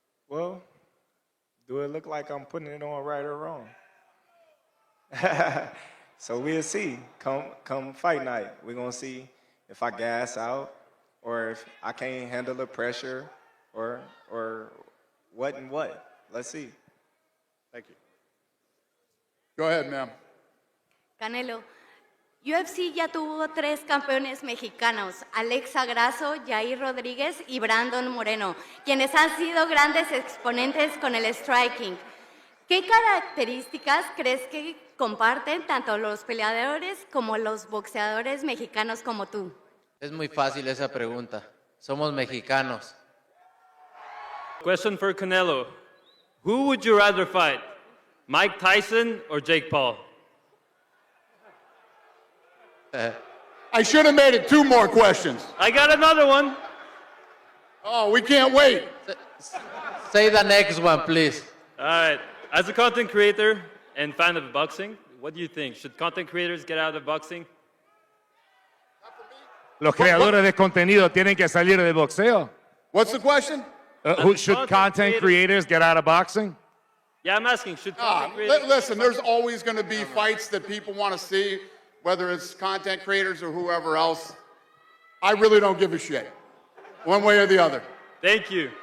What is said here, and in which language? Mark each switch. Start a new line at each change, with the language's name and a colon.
English: Well, do it look like I'm putting it on right or wrong? So we'll see. Come fight night, we're gonna see if I gas out or if I can't handle the pressure or what and what. Let's see. Thank you. Go ahead, ma'am.
Spanish: Canelo, UFC ya tuvo 3 campeones mexicanos, Alexa Grasso, Jair Rodríguez y Brandon Moreno, quienes han sido grandes exponentes con el striking. ¿Qué características crees que comparten tanto los peleadores como los boxeadores mexicanos como tú? Es muy fácil esa pregunta. Somos mexicanos.
English: Question for Canelo. Who would you rather fight, Mike Tyson or Jake Paul? I should have made it 2 more questions. I got another one. Oh, we can't wait. Say the next one, please. All right. As a content creator and fan of boxing, what do you think? Should content creators get out of boxing?
Spanish: Los creadores de contenido tienen que salir del boxeo.
English: What's the question? Should content creators get out of boxing? Yeah, I'm asking, should content creators... Listen, there's always going to be fights that people want to see, whether it's content creators or whoever else. I really don't give a shit, one way or the other. Thank you.